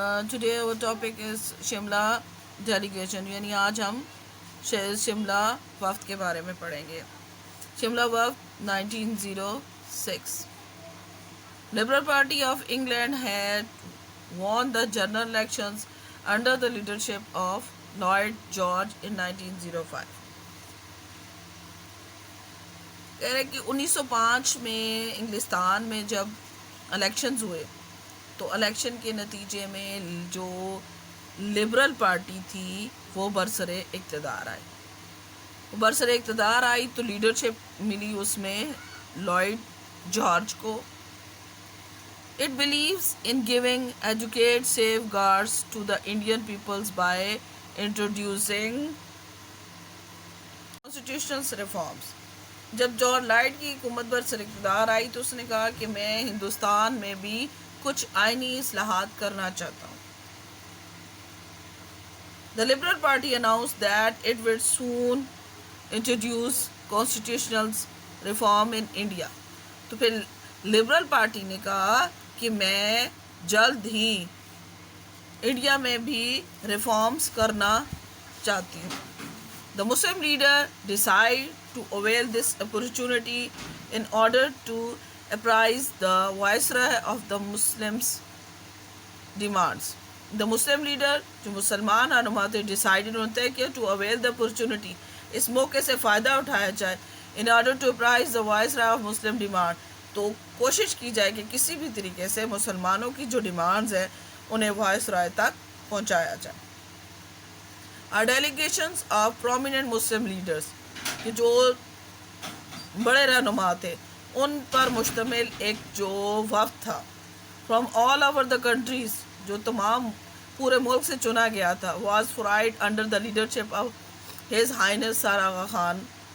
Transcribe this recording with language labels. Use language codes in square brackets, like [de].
[en] Today our topic is [hi] Shimla delegation, यानी आज हम शिमला वफ्द के बारे में पढ़ेंगे. Shimla वफ्द 1906. [en] Liberal Party of England had won the general elections under the leadership of Lloyd George in 1905. [hi] कह रहे कि 1905 में इंग्लिस्तान में जब इलेक्शंस हुए तो इलेक्शन के नतीजे में जो लिबरल पार्टी थी वो बरसरे इक़्तिदार आई. बरसरे इक़्तिदार आई तो लीडरशिप मिली उसमें लॉयड जॉर्ज को. [en] It believes in giving adequate safeguards to the Indian peoples by introducing constitutional reforms. [hi] जब जॉर्ज लॉयड की हुकूमत पर इक़्तिदार आई तो उसने कहा कि मैं हिंदुस्तान में भी कुछ आइनी इस्लाहात करना चाहता हूँ. [en] The Liberal Party announced that it would soon introduce constitutional reform in India. [hi] तो फिर लिबरल पार्टी ने कहा कि मैं जल्द ही इंडिया में भी रिफॉर्म्स करना चाहती हूँ. [en] The Muslim leader decided to avail this opportunity in order to apprise the viceroy of the Muslims' demands. The Muslim leader [hi] जो मुसलमान रहनुमा थे [en] decided [hi] होते हैं कि [en] to avail the opportunity, [hi] इस मौके से फ़ायदा उठाया जाए [en] in order to apprise the viceroy of Muslim demand. [hi] तो कोशिश की जाए कि किसी भी तरीके से मुसलमानों की जो डिमांड्स हैं उन्हें वायसराय तक पहुंचाया जाए. [en] Our delegations of prominent Muslim leaders [hi] कि जो बड़े रहनुमा थे उन पर मुश्तमिल एक जो वफ़द था [en] from all over the countries, [hi] जो तमाम पूरे मुल्क से चुना गया था, [en] Was fried under the leadership of his highness sir Aga Khan.